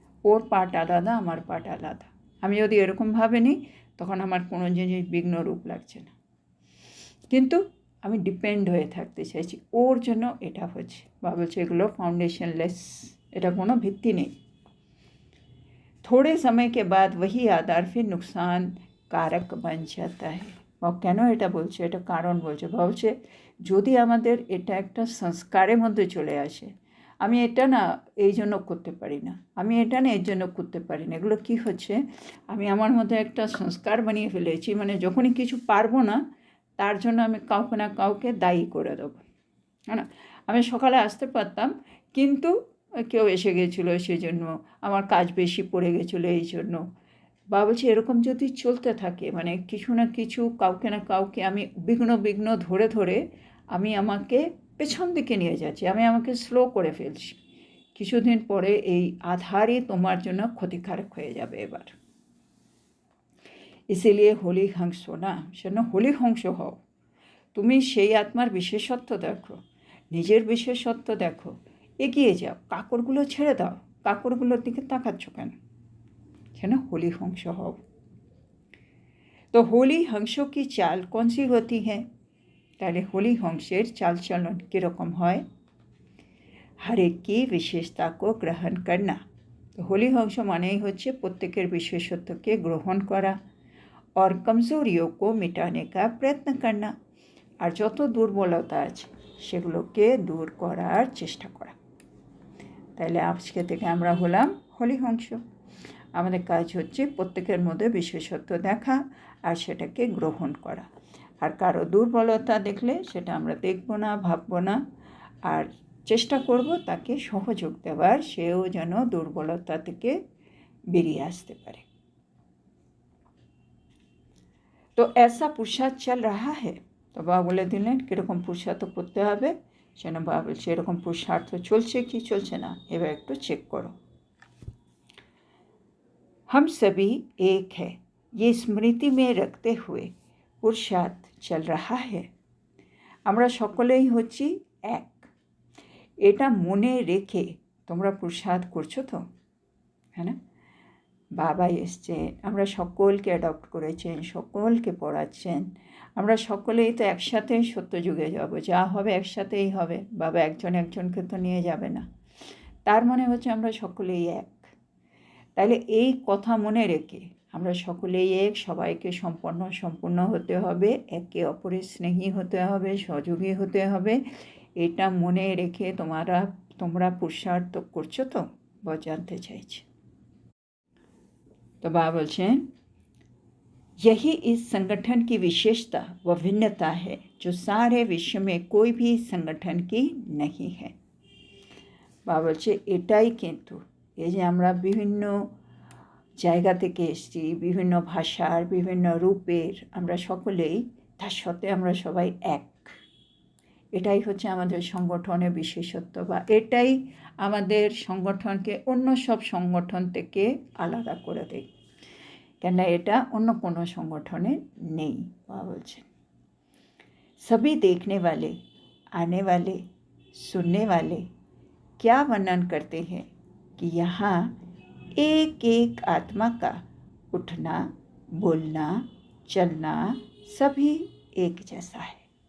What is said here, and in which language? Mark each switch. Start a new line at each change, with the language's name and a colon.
Bangla: ওর part আলাদা, আমার part আলাদা। আমি যদি এরকম ভাবে নিই তখন আমার কোনো জিনিস বিঘ্ন রূপ লাগছে না। কিন্তু আমি ডিপেন্ড হয়ে থাকতে চাইছি, ওর জন্য এটা হচ্ছে। বাবা বলছে এগুলো ফাउंडेशनलेस, এটা কোনো ভিত্তি নেই।
Hindi: थोड़े समय के बाद वही आधार फिर नुकसान कारक बन जाता है।
Bangla: বাবা কেন এটা বলছে, এটা কারণ বলছে। বাবা বলছে যদি আমাদের এটা একটা সংস্কারের মধ্যে চলে আসে, আমি এটা না এই জন্য করতে পারি না, আমি এটা না এর জন্য করতে পারি না, এগুলো কী হচ্ছে, আমি আমার মধ্যে একটা সংস্কার বানিয়ে ফেলেছি, মানে যখনই কিছু পারবো না তার জন্য আমি কাউকে না কাউকে দায়ী করে দেবো, হ্যাঁ না। আমি সকালে আসতে পারতাম কিন্তু কেউ এসে গেছিলো সেই জন্য, আমার কাজ বেশি পড়ে গেছিলো এই জন্য। বাবা বলছে এরকম যদি চলতে থাকে, মানে কিছু না কিছু কাউকে না কাউকে আমি বিঘ্ন ধরে ধরে আমি আমাকে পেছন দিকে নিয়ে যাচ্ছি, আমি আমাকে স্লো করে ফেলছি। কিছুদিন পরে এই আধারই তোমার জন্য ক্ষতিকারক হয়ে যাবে। এবার ইসিলিয়ে হোলি হংস না, সেজন্য হোলি হংস হও। তুমি সেই আত্মার বিশেষত্ব দেখো, নিজের বিশেষত্ব দেখো, এগিয়ে যাও, কাকড়গুলো ছেড়ে দাও, কাকড়গুলোর দিকে তাকাচ্ছ কেন, সেন হোলি হংস হও।
Hindi: তো হোলি হংসों की चाल कौन सी होती है?
Bangla: তাহলে হোলি হংসের চালচলন কীরকম হয়?
Hindi: हर एक की विशेषता को ग्रहण करना।
Bangla: তো হোলি হংস মানেই হচ্ছে প্রত্যেকের বিশেষত্বকে গ্রহণ করা,
Hindi: और कमजोरियों को मिटाने का प्रयत्न करना,
Bangla: আর যত দুর্বলতা আছে সেগুলোকে দূর করার চেষ্টা করা। তাহলে আজকে থেকে আমরা হলাম হোলি হংস। আমাদের কাজ হচ্ছে প্রত্যেকের মধ্যে বিশেষত্ব দেখা আর সেটাকে গ্রহণ করা, আর কারো দুর্বলতা দেখলে সেটা আমরা দেখব না, ভাবব না, আর চেষ্টা করব তাকে সহযোগ দেওয়ার, সেও যেন দুর্বলতা থেকে বেরিয়ে আসতে পারে।
Hindi: তো ऐसा पुरुषार्थ चल रहा है।
Bangla: তো বাবা বলে দিলেন কীরকম পুরুষার্থ করতে হবে, সেটা বাবা বলছে এরকম পুরুষার্থ চলছে কি চলছে না, এবার একটু চেক করো।
Hindi: हम सभी एक है, ये स्मृति में रखते हुए पुरुषार्थ चल रहा है।
Bangla: আমরা সকলেই হচ্ছি এক, এটা মনে রেখে তোমরা পুরুষার্থ করছো তো, হ্যাঁ না। বাবা এসছে, আমরা সকলকে অ্যাডপ্ট করেছেন, সকলকে পড়াচ্ছেন, আমরা সকলেই তো একসাথে সত্যযুগে যাব, যা হবে একসাথেই হবে, বাবা একজন একজনকে তো নিয়ে যাবে না। তার মানে হচ্ছে আমরা সকলেই এক। তাহলে এই কথা মনে রেখে আমরা সকলেই এক, সবাইকে সম্পূর্ণ হতে হবে, একে অপরের স্নেহী হতে হবে, সহযোগী হতে হবে, এটা মনে রেখে তোমরা পুরুষার্থ করছো তো, বা জানতে চাইছে।
Hindi: तो बाबा बोलছেন यही इस संगठन की विशेषता व भिन्नता है जो सारे विश्व में कोई भी संगठन की नहीं है।
Bangla: बाबा বলছে এটাই কিন্তু এই যে আমরা বিভিন্ন জায়গা থেকে এসেছি, বিভিন্ন ভাষার বিভিন্ন রূপের, আমরা সকলেই, তার সাথে আমরা সবাই এক, এটাই হচ্ছে আমাদের সংগঠনের বিশেষত্ব, বা এটাই আমাদের সংগঠনকে অন্য সব সংগঠন থেকে আলাদা করে দেয়, কেন এটা অন্য কোনো সংগঠনে নেই। বাবা বলছেন
Hindi: सभी देखने वाले, आने वाले, सुनने वाले क्या वर्णन करते हैं कि यहाँ एक एक आत्मा का उठना, बोलना, चलना सभी एक जैसा है।